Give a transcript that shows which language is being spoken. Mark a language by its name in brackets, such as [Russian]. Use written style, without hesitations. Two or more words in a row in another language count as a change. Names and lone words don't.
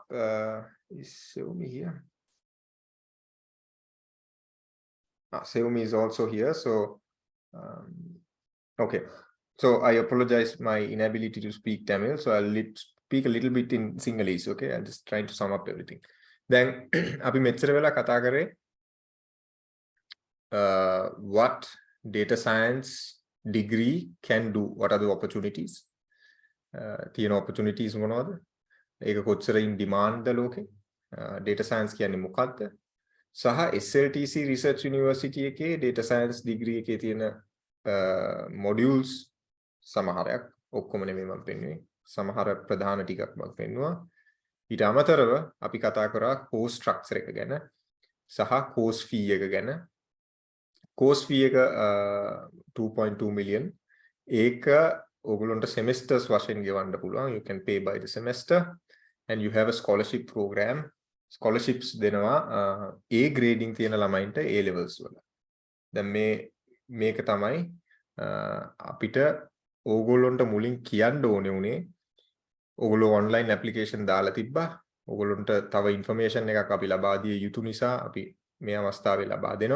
[English] Is Xiaomi here? Xiaomi is also here. So, okay. So I apologize my inability to speak Tamil. So I'll speak a little bit in Sinhalese. Okay, I'm just trying to sum up everything. Then, [Sinhala] අපි මෙච්චර වෙලා කතා කරේ [English] what data science degree can do. What are the opportunities? [Sinhala] තියෙන opportunities මොනවද? ඒක කොච්චර [English] in demand [Sinhala] ද ලෝකේ? [English] Data science [Sinhala] කියන්නේ මොකක්ද? සහ SLTC Research University එකේ [English] data science degree [Sinhala] එකේ තියෙන modules සමහරක්, ඔක්කොම නෙමෙයි මම පෙන්නුවේ, සමහර ප්‍රධාන ටිකක් මම පෙන්නුවා. ඊට අමතරව අපි කතා කරා [English] course structure [Sinhala] එක ගැන සහ [English] course fee [Sinhala] එක ගැන. [English] course fee [Sinhala] එක 2.2 million. ඒක ඔයගොල්ලන්ට semesters වශයෙන් ගෙවන්න පුළුවන්. [English] You can pay by the semester and you have a scholarship program. [Sinhala] Scholarships දෙනවා A grading තියෙන ළමයින්ට A levels වල. දැන් මේක තමයි අපිට ඕගොල්ලොන්ට මුලින් කියන්න ඕනේ උනේ. ඕගොල්ලෝ [English] online application [Sinhala] දාලා තිබ්බා. ඕගොල්ලොන්ට තව information එකක් අපි ලබා දිය යුතු නිසා අපි මේ අවස්ථාවේ ලබා දෙනවා.